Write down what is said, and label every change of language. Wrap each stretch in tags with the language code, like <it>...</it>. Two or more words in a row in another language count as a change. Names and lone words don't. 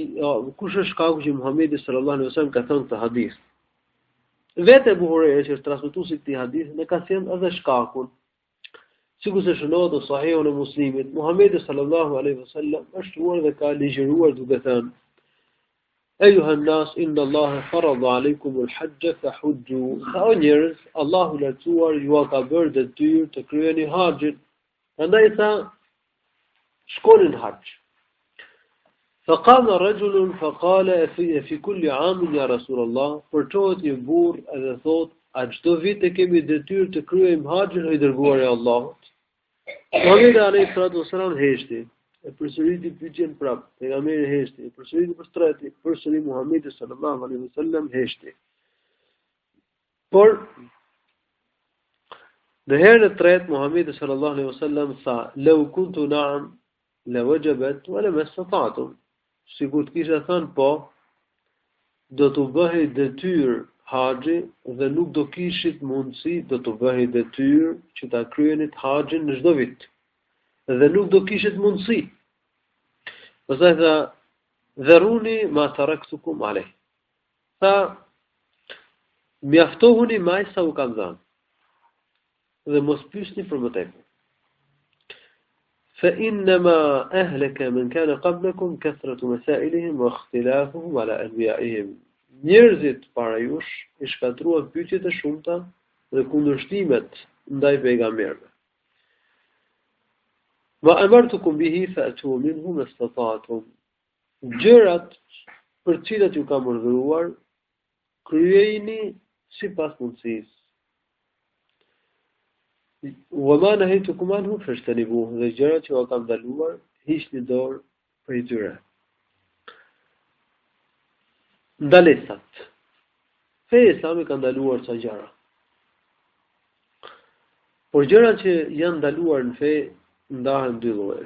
<sq>Kush është shkaku që Muhamedi</sq> <ar>صلى الله عليه وسلم</ar> <sq>ka thënë këtë hadith? Vetë Abu Hurajra që është transmetuesi i këtij hadithi ne ka thënë edhe shkakun sikur se shënohet në Sahihun e Muslimit, Muhamedi</sq> <ar>صلى الله عليه وسلم</ar> <sq>është thuar dhe ka ligjëruar duke thënë:</sq> <ar>أيها الناس إن الله فرض عليكم الحج فحجوا.</ar> <sq>Sa o njerëz, Allahu lartësuar ju ka bërë detyrë të kryeni haxhin. Prandaj tha, shkoni në haxh.</sq> <ar>فقام رجل فقال في كل عام يا رسول الله</ar> <sq>përçohet një burr edhe thot a çdo vit e kemi detyrë të kryejmë haxhin o i dërguari i Allahut. Muhamedi</sq> <ar>عليه الصلاة والسلام</ar> <sq>heshti e përsëriti pyetjen prap. Pejgamberi heshti e përsëriti për tretë, përsëri Muhamedi</sq> <ar>صلى الله عليه وسلم</ar> <sq>heshti. Por në herën e tretë Muhamedi</sq> <ar>صلى الله عليه وسلم tha: "لو كنت نعم لوجبت ولم استطعتم."</ar> <sq>Sikur të kisha thënë po, do të bëhej detyrë haxhi dhe nuk do kishit mundësi, do të bëhej detyrë që ta kryenit haxhin në çdo vit. Dhe nuk do kishit mundësi. Pastaj tha:</sq> <ar>"ذروني ما تركتكم عليه."</ar> <sq>Tha: "Mjaftohuni më sa u kam dhënë. Dhe mos pyesni për më tepër.</sq> <ar>فإنما أهلك من كان قبلكم كثرة مسائلهم واختلافهم على أنبيائهم."</ar> <sq>Njerëzit para jush i shkatruan pyetjet e shumta dhe kundërshtimet ndaj pejgamberëve.</sq> <ar>وأمرتكم به فأتوا منه ما استطعتم.</ar> <sq>Gjërat për të cilat ju kam urdhëruar, kryejini sipas mundësisë.</sq> <ar>وما نهيتكم عنه فاجتنبوه.</ar> <sq>Dhe gjërat që u kam ndaluar, hiqni dorë prej tyre. Ndalesat. Feja islami ka ndaluar ca gjëra. Por gjërat që janë ndaluar në fe ndahen dy llojesh.</sq>